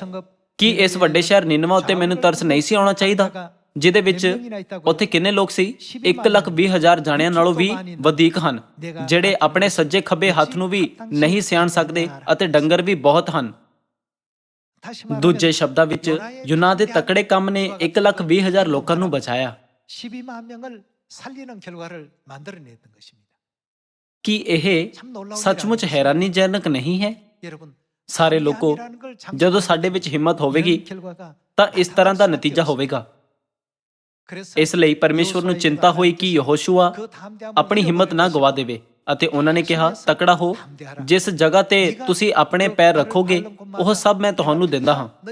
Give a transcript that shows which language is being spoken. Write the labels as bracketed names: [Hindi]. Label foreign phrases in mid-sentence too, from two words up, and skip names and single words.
[Punjabi] ਕੀ ਇਸ ਵੱਡੇ ਸ਼ਹਿਰ ਨੀਨਵਾ ਉੱਤੇ ਮੈਨੂੰ ਤਰਸ ਨਹੀਂ ਸੀ ਆਉਣਾ ਚਾਹੀਦਾ, ਜਿਹਦੇ ਵਿੱਚ ਉੱਥੇ ਕਿੰਨੇ ਲੋਕ ਸੀ? 1,20,000 ਜਾਣਿਆਂ ਨਾਲੋਂ ਵੀ ਵਧੇਕ ਹਨ, ਜਿਹੜੇ ਆਪਣੇ ਸੱਜੇ ਖੱਬੇ ਹੱਥ ਨੂੰ ਵੀ ਨਹੀਂ ਸਿਆਣ ਸਕਦੇ ਅਤੇ ਡੰਗਰ ਵੀ ਬਹੁਤ ਹਨ। ਦੂਜੇ ਸ਼ਬਦਾਂ ਵਿੱਚ ਯੋਨਾ ਦੇ ਤਕੜੇ ਕੰਮ ਨੇ 1,20,000 ਲੋਕਾਂ ਨੂੰ ਬਚਾਇਆ। [Korean] 12만 명을 살리는 결과를 만들어냈던 것입니다. [Punjabi] ਕੀ ਇਹ ਸੱਚਮੁੱਚ ਹੈਰਾਨੀਜਨਕ ਨਹੀਂ ਹੈ? [Korean] 여러분, [Punjabi] ਸਾਰੇ ਲੋਕੋ, ਜਦੋਂ ਸਾਡੇ ਵਿੱਚ ਹਿੰਮਤ ਹੋਵੇਗੀ ਤਾਂ ਇਸ ਤਰ੍ਹਾਂ ਦਾ ਨਤੀਜਾ ਹੋਵੇਗਾ। ਇਸ ਲਈ ਪਰਮੇਸ਼ਵਰ ਨੂੰ ਚਿੰਤਾ ਹੋਈ ਕਿ ਯਹੋਸ਼ੂਆ ਆਪਣੀ ਹਿੰਮਤ ਨਾ ਗਵਾ ਦੇਵੇ ਅਤੇ ਉਹਨਾਂ ਨੇ ਕਿਹਾ, ਤਕੜਾ ਹੋ, ਜਿਸ ਜਗ੍ਹਾ ਤੇ ਤੁਸੀਂ ਆਪਣੇ ਪੈਰ ਰੱਖੋਗੇ ਉਹ ਸਭ ਮੈਂ ਤੁਹਾਨੂੰ ਦਿੰਦਾ ਹਾਂ।